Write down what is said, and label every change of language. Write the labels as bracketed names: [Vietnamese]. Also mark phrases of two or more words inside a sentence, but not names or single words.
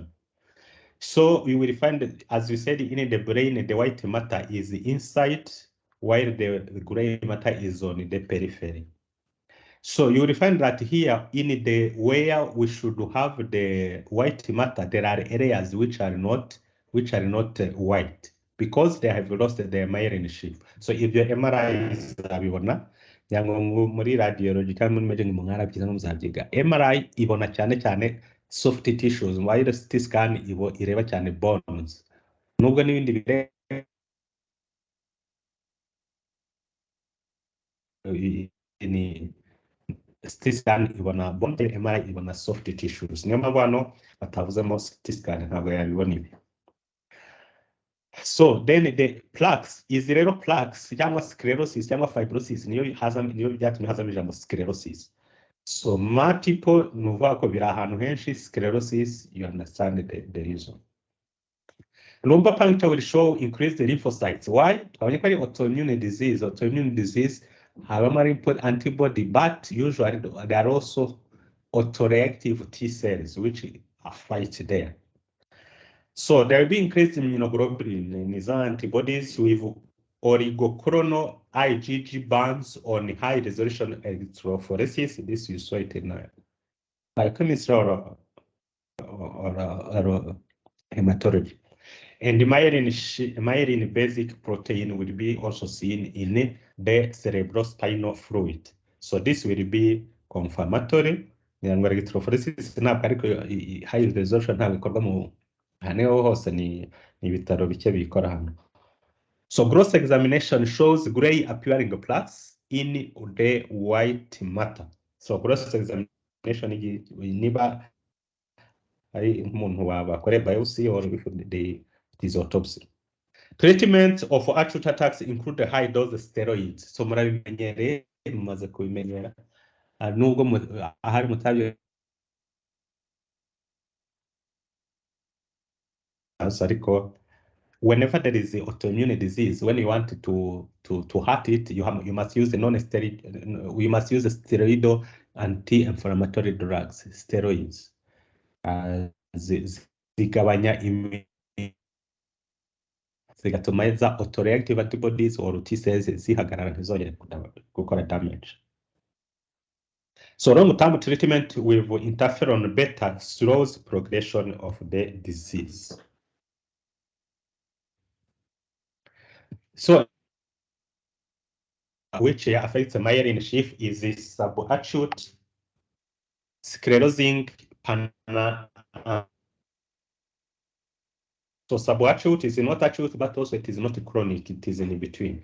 [English] So we will find that, as we said, in the brain, the white matter is inside, while the gray matter is on the periphery. So you will find that here in the where we should have the white matter, there are areas which are not white because they have lost their myelin sheath. So if your MRI is [Kinyarwanda] muri radiology cyangwa muri imaging mu nkarabyiza no muzabyiga, MRI ibona cyane [English] soft tissues, while CT scan [Kinyarwanda] ireba cyane bones. Nubwo n'ibindi bire ni CT scan ibona bone, MRI ibona [English] soft tissues. [Kinyarwanda] Niyo mpamvu hano batavuzemo CT scan, ntabwo yabibona ibi. [English] So then the plaques is [Kinyarwanda] rero plaques cyangwa sclerosis cyangwa fibrosis niyo byatumye hazamo ijambo sclerosis. So multiple nuvuga ko biri ahantu henshi, [English] sclerosis, you understand the reason. Lumbar puncture will show increased lymphocytes. Why? [Kinyarwanda] Twabonye ko ari [English] autoimmune disease habamo antibody, but usually there are also autoreactive T cells which are fight there. So there will be increased immunoglobulin in these antibodies with oligochronal IgG bands on high resolution electrophoresis. This you saw it in biochemistry or hematology. And the myelin basic protein will be also seen in the cerebrospinal fluid. So this will be confirmatory. [Kinyarwanda] Electrophoresis ntabwo ariko [English] high resolution [Kinyarwanda] ntabwo ikorwa mu hano hose, ni ibitaro bike bikora hano. [English] So gross examination shows gray appearing plaques in the white matter. So gross examination [Kinyarwanda] niba ari umuntu bakore [English] biopsy or if this autopsy. Treatment of acute attacks include high dose steroids. [Kinyarwanda] So murabimenyere mumaze kubimenyera nubwo ahari mutabyo tumors [English] ariko whenever there is an autoimmune disease, when you want to hurt it, you must use the non-steroid, you must use steroidal anti-inflammatory drugs, steroids. [Kinyarwanda] Zigabanya zigatuma za [English] autoreactive antibodies or T cells [Kinyarwanda] zihagarara ntizongere gukora damage. [English] So long-term treatment with interferon beta slows progression of the disease. So which affects the myelin sheath is this subacute sclerosing so subacute is not acute, but also it is not chronic, it is in between.